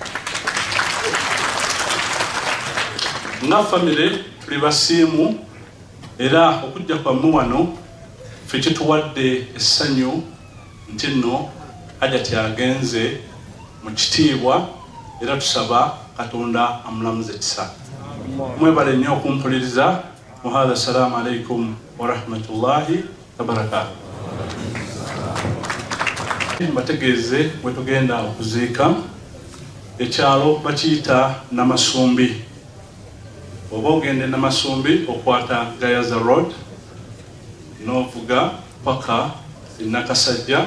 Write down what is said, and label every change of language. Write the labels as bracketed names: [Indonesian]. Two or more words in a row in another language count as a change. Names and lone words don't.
[Ganda] Nga famire tuli basiimu era okujja kwammwe wano ffe kituwadde essanyu nti nno Hajjat agenze mu kitiibwa era tusaba Katonda amulamuze kisa. Mwebale nnyo okumpuliriza. Muhadha, [Arabic] السلام عليكم ورحمة الله وبركاته. [Ganda] Mbategeeze bwe tugenda okuziika, ekyalo bakiyita Namasumbi. Oba ogende Namasumbi okwata Gayaza Road n'ovuga paka e Nakasajja.